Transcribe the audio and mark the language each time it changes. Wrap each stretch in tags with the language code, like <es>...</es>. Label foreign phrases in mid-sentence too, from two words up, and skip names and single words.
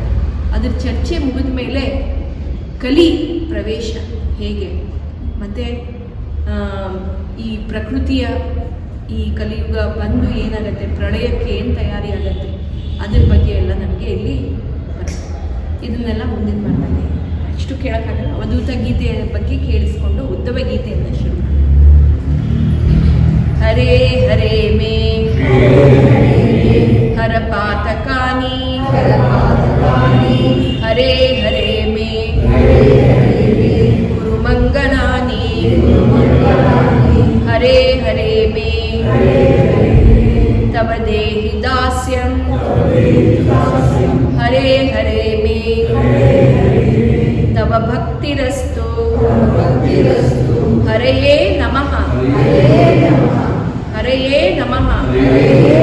<kn>ಅದ್ರ ಚರ್ಚೆ ಮುಗಿದ ಮೇಲೆ ಕಲಿ ಪ್ರವೇಶ ಹೇಗೆ, ಮತ್ತು ಈ ಪ್ರಕೃತಿಯ ಈ ಕಲಿಯುಗ ಬಂದು ಏನಾಗುತ್ತೆ, ಪ್ರಳಯಕ್ಕೆ ಏನು ತಯಾರಿ ಆಗುತ್ತೆ, ಅದ್ರ ಬಗ್ಗೆ ಎಲ್ಲ ನಮಗೆ ಇಲ್ಲಿ ಬರುತ್ತೆ. ಇದನ್ನೆಲ್ಲ ಮುಂದಿನ ಮಾತಲ್ಲಿ ಅಷ್ಟು ಕೇಳೋಕ್ಕಾಗಲ್ಲ. ಅವಧೂತ ಗೀತೆಯ ಬಗ್ಗೆ ಕೇಳಿಸ್ಕೊಂಡು ಉದ್ಧವ ಗೀತೆಯನ್ನು ಶುರು ಮಾಡಿ.</kn> <sa>ಹರೇ ಹರೇ ಮೇ ಹರ ಪಾತಕಾನಿ ಹರೇ ಹರೇ ಮೇ ಗುರು ಮಂಗನಾನಿ ಹರೇ ಹರೇ ಮೇ ತವ ದೇಹಿ ದಾಸ್ಯಂ ಹರೇ ಹರೇ ಮೇ ತವ ಭಕ್ತಿರಸ್ತು ಹರಯೇ ನಮಃ ಹರಯೇ ನಮಃ</sa>